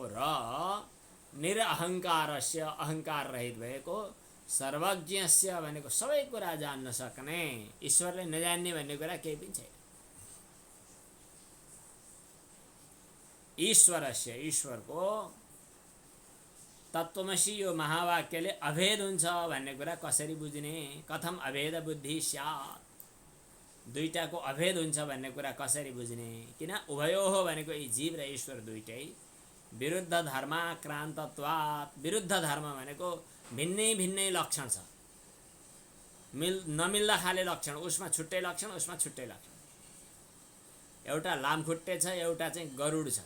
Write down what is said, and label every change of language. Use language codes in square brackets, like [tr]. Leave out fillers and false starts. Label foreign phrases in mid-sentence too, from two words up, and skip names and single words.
[ne] र निरअहङ्कारस्य अहङ्कार रहित भएको, सर्वज्ञस्य भनेको सबै कुरा जान्न सक्ने, ईश्वरले नजान्ने भन्ने कुरा केही पनि छैन। ईश्वरस्य ईश्वरको तत्त्वमसि यो महावाक्यले अभेद हुन्छ भन्ने कुरा कसरी बुझ्ने? [sa] कथम अभेद बुद्धि स्यात्? [ne] दुईटाको अभेद हुन्छ भन्ने कुरा कसरी बुझ्ने? किन उभयोः भनेको यी जीव र ईश्वर दुईटै [sa] विरुद्ध धर्माक्रान्तत्वात्। [ne] विरुद्ध धर्म भनेको भिन्नै भिन्नै लक्षण छ, नमिल्दा खाले लक्षण। उसमा छुट्टै लक्षण, उसमा छुट्टै लक्षण। एउटा लामखुट्टे छ, एउटा चाहिँ गरुड छ।